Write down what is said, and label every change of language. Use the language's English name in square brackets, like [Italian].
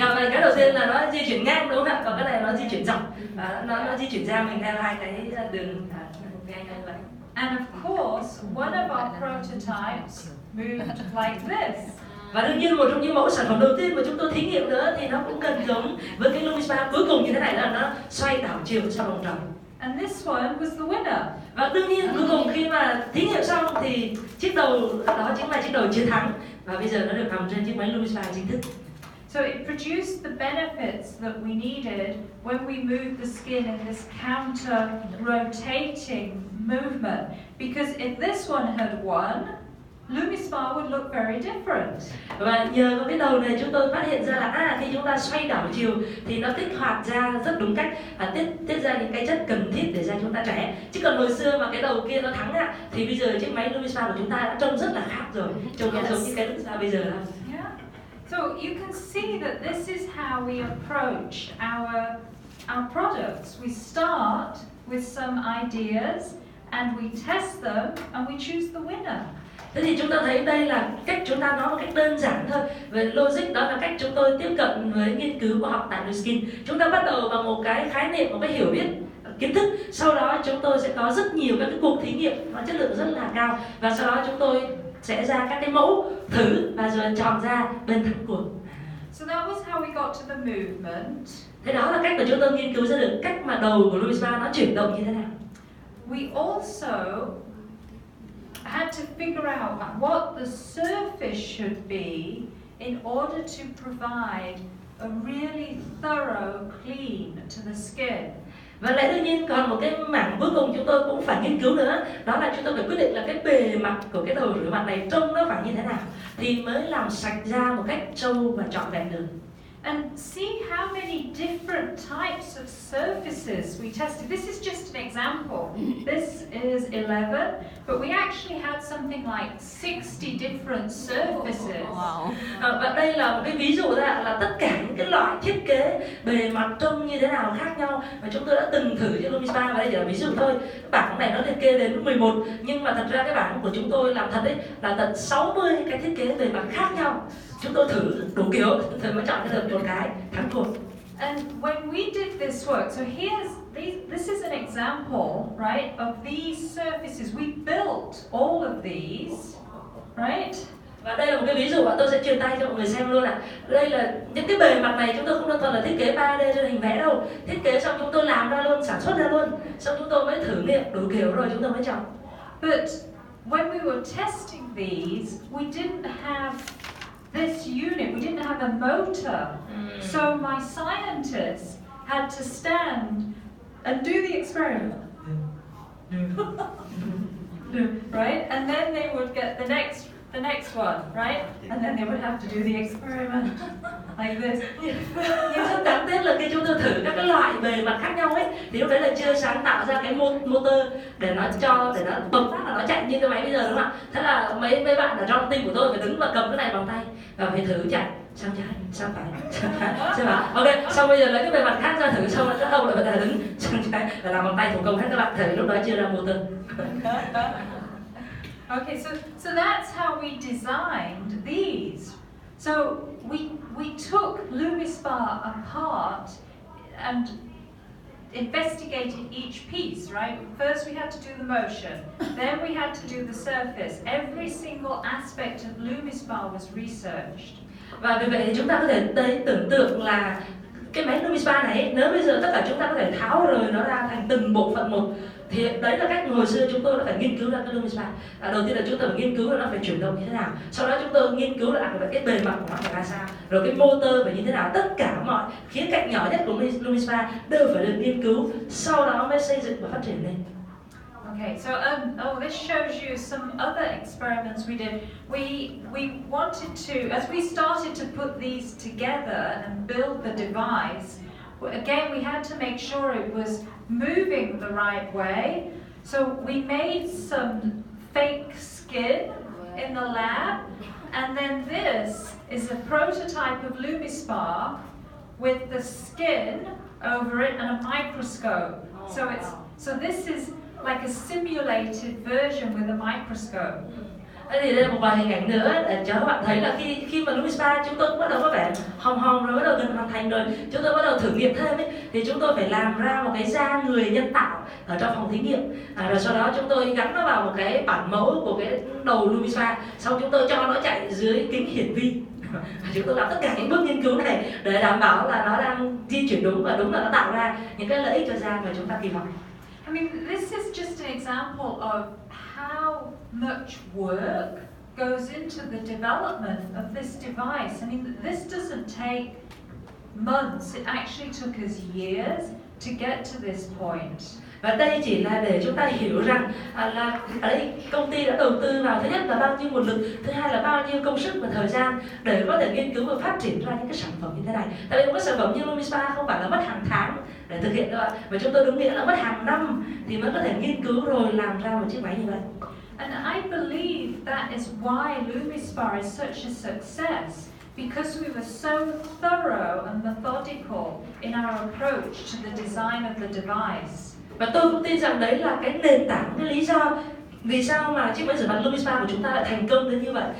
[Vietnamese] Cái đầu tiên là nó di chuyển ngang, đúng không ạ? Còn cái này nó di chuyển dọc, nó di chuyển ra mình theo hai cái đường ngang như vậy. [English] And of course, one of our prototypes moved like this. [Vietnamese] Và đương nhiên một trong những mẫu sản phẩm đầu tiên mà chúng tôi thí nghiệm nữa thì nó cũng gần giống với cái LumiSpa cuối cùng như thế này, là nó xoay đảo chiều sau vòng tròn. [English] And this one was the winner. [Vietnamese] Và đương nhiên cuối cùng khi mà thí nghiệm xong thì chiếc đầu đó chính là chiếc đầu chiến thắng, và bây giờ nó được nằm trên chiếc máy LumiSpa chính thức. [English] So it produced the benefits that we needed when we moved the skin in this counter-rotating movement. Because if this one had won, LumiSpa would look very different. [Vietnamese] Và nhờ có cái đầu này chúng tôi phát hiện ra là khi chúng ta xoay đảo chiều thì nó kích hoạt da rất đúng cách và tiết ra những cái chất cần thiết để da chúng ta trẻ. Chứ còn hồi xưa mà cái đầu kia nó thắng thì bây giờ chiếc máy LumiSpa của chúng ta đã trông rất là khác rồi, trông nó giống như cái LumiSpa bây giờ đó. [English] Yeah. So you can see that this is how we approach our products. We start with some ideas and we test them and we choose the winner. [Vietnamese] Thế thì chúng ta thấy đây là cách chúng ta nói một cách đơn giản thôi. Về logic đó là cách chúng tôi tiếp cận với nghiên cứu khoa học tại Nuskin. Chúng ta bắt đầu bằng một cái khái niệm, một cái hiểu biết, kiến thức. Sau đó chúng tôi sẽ có rất nhiều các cái cuộc thí nghiệm và chất lượng rất là cao. Và sau đó chúng tôi sẽ ra các cái mẫu thử và rồi chọn ra bên thắng cuộc. [English] So that was how we got to the movement. [Vietnamese] Thế đó là cách mà chúng tôi nghiên cứu ra được cách mà đầu của LumiSpa nó chuyển động như thế nào. [English] We also had to figure out what the surface should be in order to provide a really thorough clean to the skin. [Vietnamese] Và lại đương nhiên còn một cái mảng cuối cùng chúng tôi cũng phải nghiên cứu nữa, đó là chúng tôi phải quyết định là cái bề mặt của cái đầu rửa mặt này trông nó phải như thế nào thì mới làm sạch da một cách trâu và trọn vẹn được. [English] And see how many different types of surfaces we tested. This is just an example. This is 11, but we actually had something like 60 different surfaces. Wow. [Vietnamese] Và đây là một cái ví dụ là tất cả những cái loại thiết kế bề mặt trông như thế nào khác nhau mà chúng tôi đã từng thử trên LumiSpa, và đây chỉ là ví dụ thôi. Cái bảng này nó liệt kê đến 11, nhưng mà thật ra cái bảng của chúng tôi làm thật đấy là tận 60 cái thiết kế bề mặt khác nhau. Chúng tôi thử đủ kiểu thì mới chọn được một cái thắng cuộc. [English] And when we did this work, so this is an example, right, of these surfaces. We built all of these, right? [Vietnamese] Và đây là một cái ví dụ mà tôi sẽ truyền tay cho mọi người xem luôn ạ. Đây là những cái bề mặt này chúng tôi không đơn thuần là thiết kế 3D trên hình vẽ đâu. Thiết kế xong chúng tôi làm ra luôn, sản xuất ra luôn. Xong chúng tôi mới thử nghiệm đủ kiểu rồi chúng tôi mới chọn. [English] But when we were testing these, we didn't have this unit, we didn't have a motor. So my scientists had to stand and do the experiment. Right? And then they would get the next one, right? And then they would have to do the experiment like this. [Vietnamese] Nhưng rất đáng tiếc là khi chúng tôi thử các cái loại bề mặt khác nhau ấy, thì lúc đấy là chưa sáng tạo ra cái motor để nó bấm phát là nó chạy như cái máy bây giờ, đúng không ạ? Thế là mấy bạn ở trong team của tôi phải đứng và cầm cái này bằng tay và phải thử chạy sang trái, sang phải, sang phải. Ok, xong bây giờ lấy cái bề mặt khác ra thử, xong rồi các ông lại phải đứng sang trái và làm bằng tay thủ công hết các bạn. Thử lúc đó chưa ra motor. [English] Okay, so that's how we designed these. So we took LumiSpa apart and investigated each piece, right? First we had to do the motion, then we had to do the surface. Every single aspect of LumiSpa was researched. [Vietnamese] Và vì vậy thì chúng ta có thể tưởng tượng là cái máy LumiSpa này, nếu bây giờ tất cả chúng ta có thể tháo rời nó ra thành từng bộ phận một, thì đấy là cách hồi xưa chúng tôi đã phải nghiên cứu ra cái LumiSpa. Đầu tiên là chúng tôi phải nghiên cứu là nó phải chuyển động như thế nào, sau đó chúng tôi nghiên cứu là cái bề mặt của nó phải ra sao, rồi cái motor phải như thế nào. Tất cả mọi khía cạnh nhỏ nhất của LumiSpa đều phải được nghiên cứu, sau đó mới xây dựng và phát triển lên. [English] Okay, so this shows you some other experiments we did. We wanted to, as we started to put these together and build the device, again we had to make sure it was moving the right way. So we made some fake skin in the lab, and then this is a prototype of LumiSpa with the skin over it and a microscope. So this is like a simulated version with a microscope. [Vietnamese] Thì đây là một vài hình ảnh nữa để cho các bạn thấy là khi mà LumiSpa chúng tôi cũng bắt đầu có vẻ hồng rồi, bắt đầu gần hoàn thành rồi, chúng tôi bắt đầu thử nghiệm thêm ấy, thì chúng tôi phải làm ra một cái da người nhân tạo ở trong phòng thí nghiệm, rồi sau đó chúng tôi gắn nó vào một cái bản mẫu của cái đầu LumiSpa, xong chúng tôi cho nó chạy dưới kính hiển vi. Chúng tôi làm tất cả những bước nghiên cứu này để đảm bảo là nó đang di chuyển đúng và đúng là nó tạo ra những cái lợi ích cho da mà chúng ta kỳ vọng. [English] I mean, this is just an example of how much work goes into the development of this device. I mean, this doesn't take months. It actually took us years to get to this point. [Vietnamese] Và đây chỉ là để chúng ta hiểu rằng là ở đây công ty đã đầu tư vào, thứ nhất là bao nhiêu nguồn lực, thứ hai là bao nhiêu công sức và thời gian để có thể nghiên cứu và phát triển ra những cái sản phẩm như thế này. Tại vì một cái sản phẩm như LumiSpa không phải là mất hàng tháng để thực hiện đâu ạ, mà chúng tôi đúng nghĩa là mất hàng năm thì mới có thể nghiên cứu rồi làm ra một chiếc máy như vậy. [English] And I believe that is why LumiSpa is such a success, because we were so thorough and methodical in our approach to the design of the device. [Vietnamese] Và tôi cũng tin rằng đấy là cái nền tảng, cái lý do vì sao mà chiếc máy rửa mặt LumiSpa của chúng ta lại thành công đến như vậy.